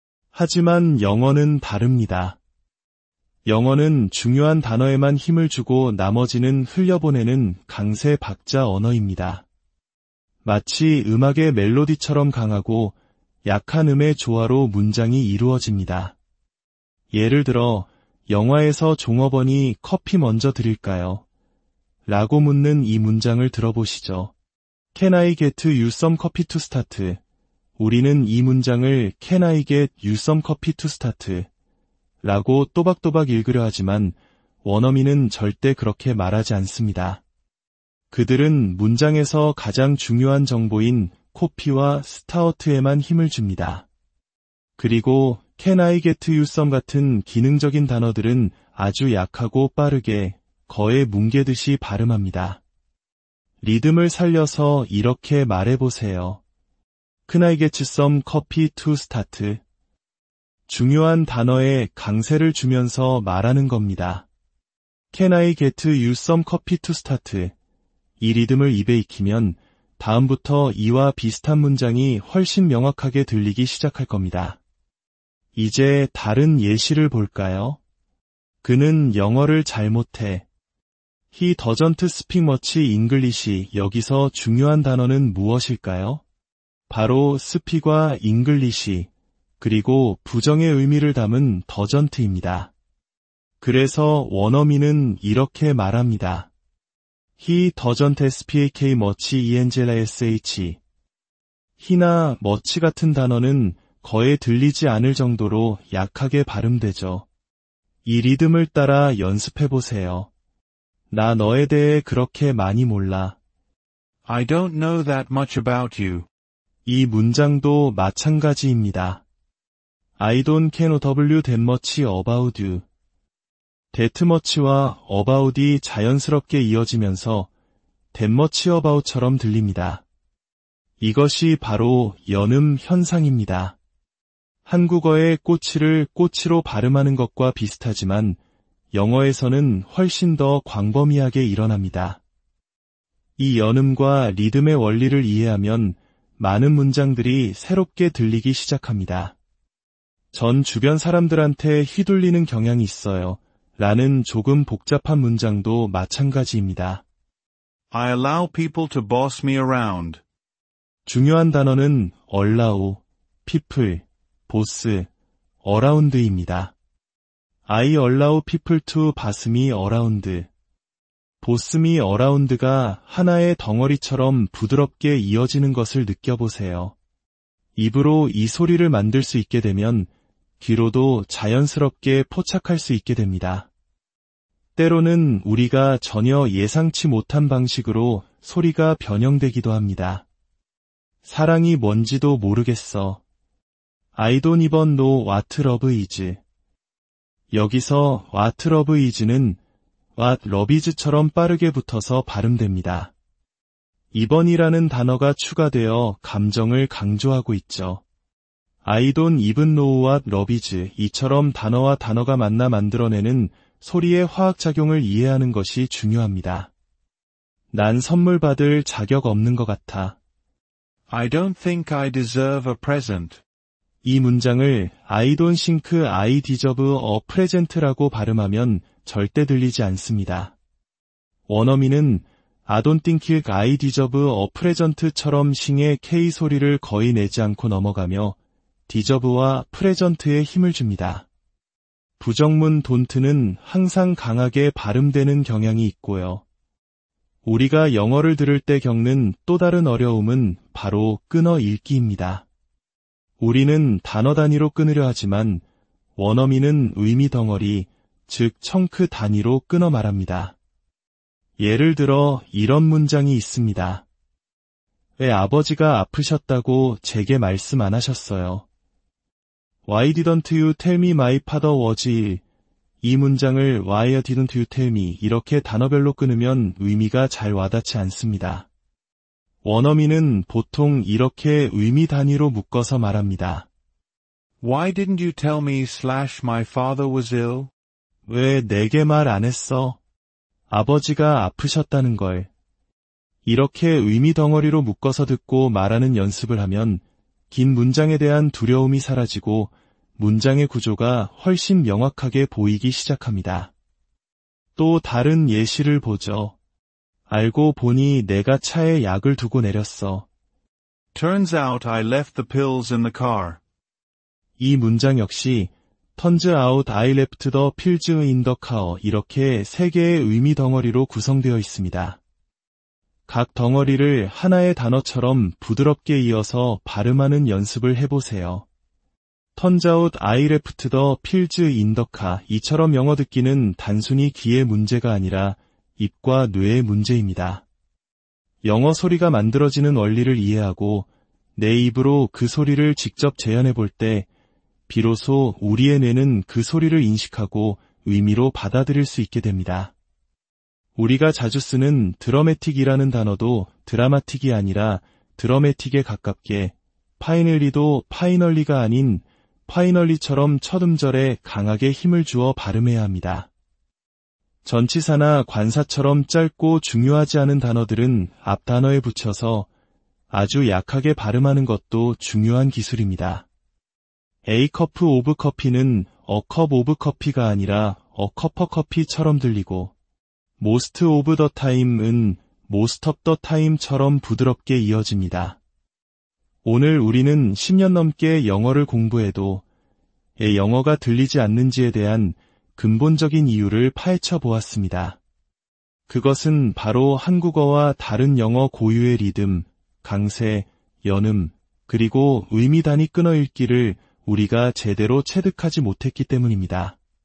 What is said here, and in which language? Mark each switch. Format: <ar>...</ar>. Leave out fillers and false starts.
<ko>하지만 영어는 다릅니다. 영어는 중요한 단어에만 힘을 주고 나머지는 흘려보내는 강세 박자 언어입니다. 마치 음악의 멜로디처럼 강하고 약한 음의 조화로 문장이 이루어집니다. 예를 들어 영화에서 종업원이 커피 먼저 드릴까요? 라고 묻는 이 문장을 들어보시죠.</ko> <en>Can I get you some coffee to start?</en> <ko>우리는 이 문장을</ko> <en>Can I get you some coffee to start?</en> <ko>라고 또박또박 읽으려 하지만 원어민은 절대 그렇게 말하지 않습니다. 그들은 문장에서 가장 중요한 정보인 코피와 스타우트에만 힘을 줍니다. 그리고</ko> <en>Can I get you some</en> <ko>같은 기능적인 단어들은 아주 약하고 빠르게 거의 뭉개듯이 발음합니다. 리듬을 살려서 이렇게 말해보세요.</ko> <en>Can I get you some coffee to start?</en> <ko>중요한 단어에 강세를 주면서 말하는 겁니다.</ko> <en>Can I get you some coffee to start?</en> <ko>이 리듬을 입에 익히면 다음부터 이와 비슷한 문장이 훨씬 명확하게 들리기 시작할 겁니다. 이제 다른 예시를 볼까요? 그는 영어를 잘 못해.</ko> <en>He doesn't speak much English.</en> <ko>여기서 중요한 단어는 무엇일까요? 바로 speak과 English, 그리고 부정의 의미를 담은 doesn't입니다. 그래서 원어민은 이렇게 말합니다.</ko> <en>He doesn't speak much English.</en> <ko>he나 much 같은 단어는 거의 들리지 않을 정도로 약하게 발음되죠. 이 리듬을 따라 연습해보세요. 나 너에 대해 그렇게 많이 몰라.</ko> <en>I don't know that much about you.</en> <ko>이 문장도 마찬가지입니다.</ko> <en>I don't know that much about you. that much</en> <ko>와 about이 자연스럽게 이어지면서</ko> <en>that much about</en> <ko>처럼 들립니다. 이것이 바로 연음 현상입니다. 한국어의 꼬치를 꼬치로 발음하는 것과 비슷하지만 영어에서는 훨씬 더 광범위하게 일어납니다. 이 연음과 리듬의 원리를 이해하면 많은 문장들이 새롭게 들리기 시작합니다. 전 주변 사람들한테 휘둘리는 경향이 있어요. 라는 조금 복잡한 문장도 마찬가지입니다. I allow people to boss me around. 중요한 단어는 allow, people, boss, around입니다. I allow people to boss me around. boss me around가 하나의 덩어리처럼 부드럽게 이어지는 것을 느껴보세요. 입으로 이 소리를 만들 수 있게 되면 귀로도 자연스럽게 포착할 수 있게 됩니다. 때로는 우리가 전혀 예상치 못한 방식으로 소리가 변형되기도 합니다. 사랑이 뭔지도 모르겠어.</ko> <en>I don't even know what love is.</en> <ko>여기서</ko> <en>what love is</en> <ko>는 what love is처럼 빠르게 붙어서 발음됩니다. 이번이라는 단어가 추가되어 감정을 강조하고 있죠.</ko> <en>I don't even know what love is</en> <ko>이처럼 단어와 단어가 만나 만들어내는 소리의 화학작용을 이해하는 것이 중요합니다. 난 선물 받을 자격 없는 것 같아.</ko> <en>I don't think I deserve a present.</en> <ko>이 문장을</ko> <en>I don't think I deserve a present</en> <ko>라고 발음하면 절대 들리지 않습니다. 원어민은</ko> <en>I don't think I deserve a present</en> <ko>처럼 싱의 K 소리를 거의 내지 않고 넘어가며 deserve와 present에 힘을 줍니다. 부정문 don't는 항상 강하게 발음되는 경향이 있고요. 우리가 영어를 들을 때 겪는 또 다른 어려움은 바로 끊어 읽기입니다. 우리는 단어 단위로 끊으려 하지만 원어민은 의미 덩어리, 즉 청크 단위로 끊어 말합니다. 예를 들어 이런 문장이 있습니다. 왜 아버지가 아프셨다고 제게 말씀 안 하셨어요?</ko> <en>Why didn't you tell me my father was ill?</en> <ko>이 문장을</ko> <en>Why didn't you tell me</en> <ko>이렇게 단어별로 끊으면 의미가 잘 와닿지 않습니다. 원어민은 보통 이렇게 의미 단위로 묶어서 말합니다.</ko> <en>Why didn't you tell me my father was ill?</en> <ko>왜 내게 말 안 했어? 아버지가 아프셨다는 걸. 이렇게 의미 덩어리로 묶어서 듣고 말하는 연습을 하면 긴 문장에 대한 두려움이 사라지고 문장의 구조가 훨씬 명확하게 보이기 시작합니다. 또 다른 예시를 보죠. 알고 보니 내가 차에 약을 두고 내렸어.</ko> <en>Turns out I left the pills in the car.</en> <ko>이 문장 역시</ko> <en>Turns out I left the pills in the car</en> <ko>이렇게 세 개의 의미 덩어리로 구성되어 있습니다. 각 덩어리를 하나의 단어처럼 부드럽게 이어서 발음하는 연습을 해보세요.</ko> <en>Turns out I left the pills in the car</en> <ko>이처럼 영어 듣기는 단순히 귀의 문제가 아니라 입과 뇌의 문제입니다. 영어 소리가 만들어지는 원리를 이해하고 내 입으로 그 소리를 직접 재현해 볼 때 비로소 우리의 뇌는 그 소리를 인식하고 의미로 받아들일 수 있게 됩니다. 우리가 자주 쓰는 드러매틱이라는 단어도 드라마틱이 아니라 드러매틱에 가깝게 파이널리도 파이널리가 아닌 파이널리처럼 첫 음절에 강하게 힘을 주어 발음해야 합니다. 전치사나 관사처럼 짧고 중요하지 않은 단어들은 앞 단어에 붙여서 아주 약하게 발음하는 것도 중요한 기술입니다.</ko> <en>A cup of coffee는 a cup of coffee</en> <ko>가 아니라</ko> <en>a cup of coffee</en> <ko>처럼 들리고</ko> <en>most of the time은 most of the time</en> <ko>처럼 부드럽게 이어집니다. 오늘 우리는 10년 넘게 영어를 공부해도 왜 영어가 들리지 않는지에 대한 근본적인 이유를 파헤쳐 보았습니다. 그것은 바로 한국어와 다른 영어 고유의 리듬, 강세, 연음, 그리고 의미 단위 끊어 읽기를 우리가 제대로 체득하지 못했기 때문입니다.</ko>